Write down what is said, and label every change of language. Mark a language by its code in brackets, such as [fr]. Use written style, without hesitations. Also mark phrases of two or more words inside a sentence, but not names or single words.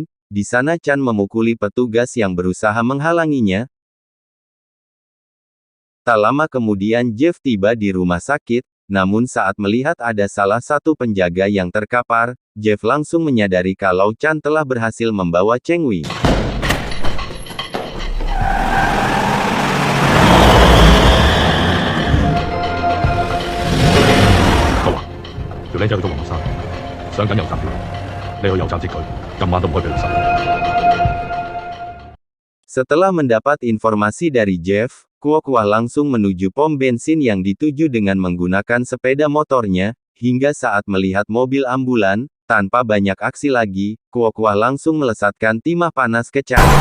[id] Di sana Chan memukuli petugas yang berusaha menghalanginya. Tak lama kemudian Jeff tiba di rumah sakit, namun saat melihat ada salah satu penjaga yang terkapar, Jeff langsung menyadari kalau Chan telah berhasil membawa Cheng Wing. [yue] 條靚仔去咗黃山，上緊油站票，你去油站接佢，今晚都唔可以俾佢走。 [id] Setelah mendapat informasi dari Jeff, Kuokwah langsung menuju pom bensin yang dituju dengan menggunakan sepeda motornya, hingga saat melihat mobil ambulan, tanpa banyak aksi lagi, Kuokwah langsung melesatkan timah panas ke Chan.